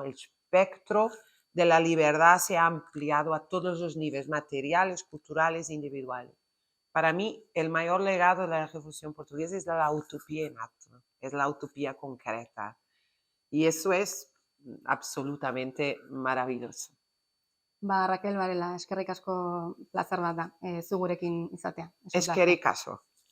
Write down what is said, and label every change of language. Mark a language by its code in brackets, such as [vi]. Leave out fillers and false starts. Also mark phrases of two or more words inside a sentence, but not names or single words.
[es] El espectro de la libertad se ha ampliado a todos los niveles materiales, culturales e individuales. Para mí, el mayor legado de la Revolución Portuguesa es la utopía en acto, es la utopía concreta. Y eso es absolutamente maravilloso. [eu] Ba, Raquel Varela, eskerrik asko plazer bat da, zu gurekin izatea. [es] Es un Es que placer. caso.